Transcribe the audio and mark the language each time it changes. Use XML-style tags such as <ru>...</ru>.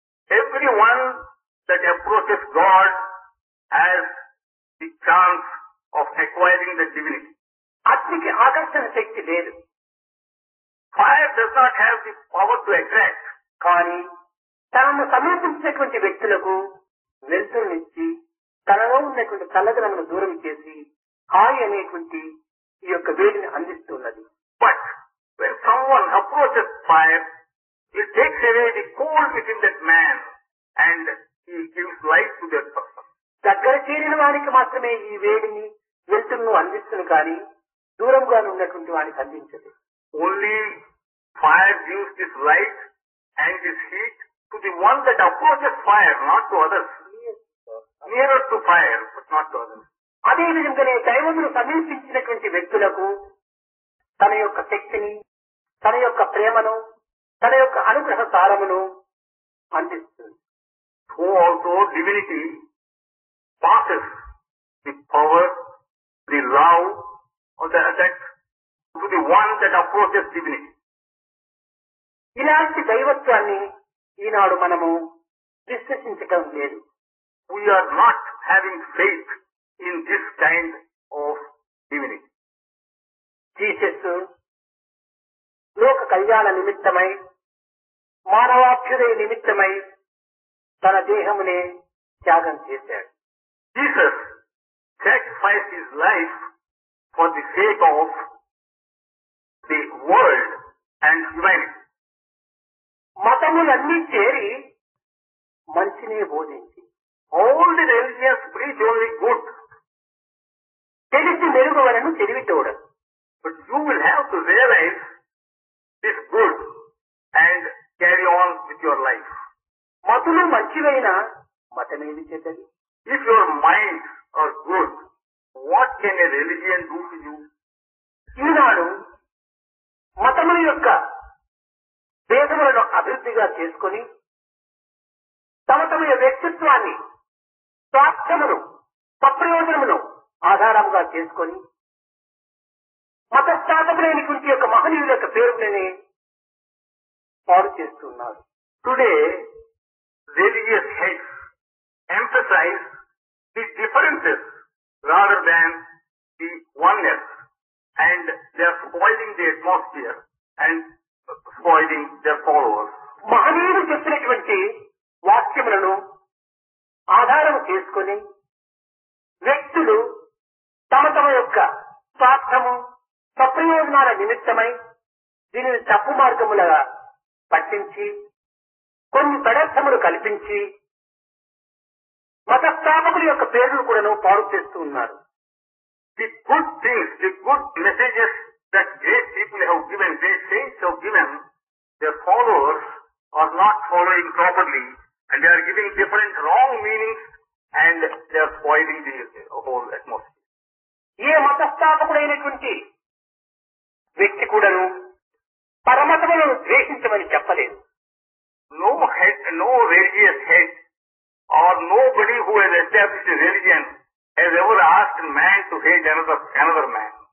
<en>Everyone that approaches God has the chance of acquiring the divinity.</en> <te>అగ్నికి ఆకర్షణ శక్తి లేదు.</te> <en>Fire does not have the power to attract.</en> <te>కానీ తనను సమీపించినటువంటి వ్యక్తులకు వెలుతురునిచ్చి తనలో ఉన్నటువంటి చల్లదనమును దూరం చేసి హాయి అనేటువంటి ఈ యొక్క వేడిని అందిస్తున్నది.</te> <en>But when someone approaches fire, it takes away the cold within that man and he gives light to that person.</en> <te>దగ్గర చేరిన వారికి మాత్రమే ఈ వేడిని వెలుతురును అందిస్తుంది కానీ దూరంగా ఉన్నటువంటి వానికి అందించదు.</te> <en>Only fire gives this light and this heat to the one that approaches fire, not to others. nearer to fire, but not to others.</en> <te>అదే విధంగానే దైవమును సమీపించినటువంటి వ్యక్తులకు తన యొక్క శక్తిని, తన యొక్క ప్రేమను, తన యొక్క అనుగ్రహ సారమును అందిస్తుంది.</te> <en>So also divinity passes the power, the love, or the effect to the one that approaches divinity.</en> <te>ఇలాంటి దైవత్వాన్ని ఈనాడు మనము విశ్వసించటం లేదు.</te> <en>We are not having faith in this kind of divinity.</en> <te>Jesus లోక కళ్యాణ నిమిత్తమై, మానవాభ్యుదయ నిమిత్తమై తన దేహమునే త్యాగం చేశాడు.</te> <en>Jesus sacrificed his life for the sake of the world and humanity.</en> <te>మతములన్నీ చేరి మంచినే బోధించి,</te> <en>All the religions preach only good,</en> <te>తెలిసి మెరుగువలను తెలివితోడను.</te> <en>but you will have to realize this good and carry on with your life.</en> <te>మతులు మంచివైనా మతమేమి చెడ్డది?</te> <en>If your minds are good, what can a religion do to you?</en> <te>ఈనాడు మతముల యొక్క భేదములను అభివృద్ధిగా చేసుకొని తమ తమ వ్యక్తిత్వాన్ని, స్వార్థమును, సప్రయోజనమును ఆధారంగా చేసుకొని మతస్థాపకులైనటువంటి యొక్క మహనీయుల యొక్క పేరుని పాడు చేస్తున్నారు.</te> <en>Today, religious heads emphasize the differences rather than the oneness, and they are spoiling the atmosphere and spoiling their followers.</en> <te>మహనీయులు చెప్పినటువంటి వాక్యములను ఆధారం చేసుకొని వ్యక్తులు తమ తమ యొక్క స్వార్థము, సప్రయోజనాల నిమిత్తమై దీనిని తప్పు మార్గములుగా పట్టించి కొన్ని పదార్థములు కల్పించి మతస్థాపకుల యొక్క పేర్లు కూడాను పాడు చేస్తూ ఉన్నారు.</te> <en>The good things, the good messages that great people have given, great saints have given, their followers are not following properly, and they are giving different wrong meanings, and they are spoiling the whole atmosphere.</en> <te>ఏ మతస్థాపకుడైనటువంటి వ్యక్తి కూడాను పరమతములను ద్వేషించమని చెప్పలేదు.</te> <en>No head, no religious head, or nobody who has established a religion has ever asked man to hate another man.</en>